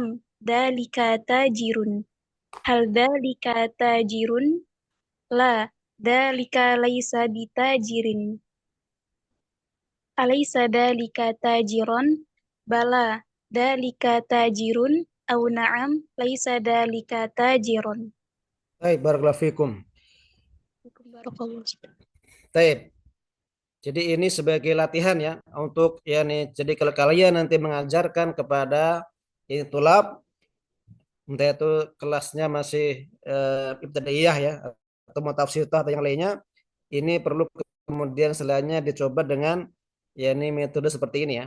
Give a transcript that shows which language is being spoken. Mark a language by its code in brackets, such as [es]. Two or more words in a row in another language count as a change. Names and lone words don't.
[ar] ذلك تاجر. هل ذلك تاجر. La. ذلك ليس بتاجر. أليس ذلك تاجرا. بلى. ذلك تاجر. أو نعم. ليس ذلك تاجرا. طيب، بارك الله فيكم. Barakallahu. Taib. [id] Jadi ini sebagai latihan ya untuk jadi kalau kalian nanti mengajarkan kepada ini tulab, entah itu kelasnya masih ibtidaiyah ya atau mutawasithah atau yang lainnya, ini perlu kemudian selainnya dicoba dengan ini metode seperti ini ya.